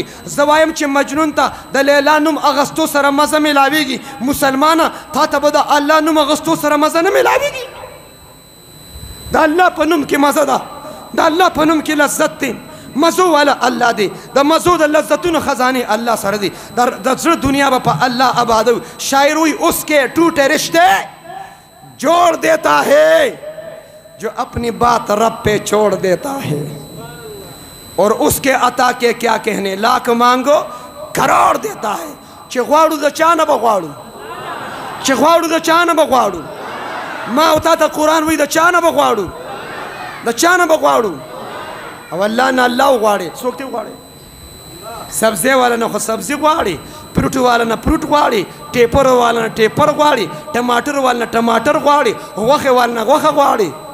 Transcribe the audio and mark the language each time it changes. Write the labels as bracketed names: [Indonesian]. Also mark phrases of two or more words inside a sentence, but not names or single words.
[Pashto] زه وایم چې مجنون ته د لیلا نوم اغستو سره مزه میلاویږي، مسلمانه تا ته به د الله نوم اغستو سره مزه نه میلاویږي. د الله په نوم کې مزه ده، د الله په نوم کې لذت دی. مزو والا الله دی، د مزو د لذتونو خزانه الله سره دی. د زړه دنیا به په الله آبادو. [Urdu] شاعر وی اس کے ٹوٹے رشتے جوڑ دیتا ہے جو اپنی بات رب پہ چھوڑ دیتا ہے، اور اس کے عطا کے کیا کہنے، لاکھ مانگو کروڑ دیتا ہے. [Pashto] چې غواړو د چا نه به غواړو، چې غواړو د چا نه به غواړو. ما او تا ته قرآن وی د چا نه به غواړو، د چا نه به غواړو. او الله نه الله وغواړي. څوک دې وغواړي؟ سبزی والا نه خو سبزي غواړي، فروټ والا نه فروټ غواړي، ټیپر والا نه ټیپر غواړي، ټماټر والا نه ټماټر غواړي، غوښې والا نه غوښه غواړي.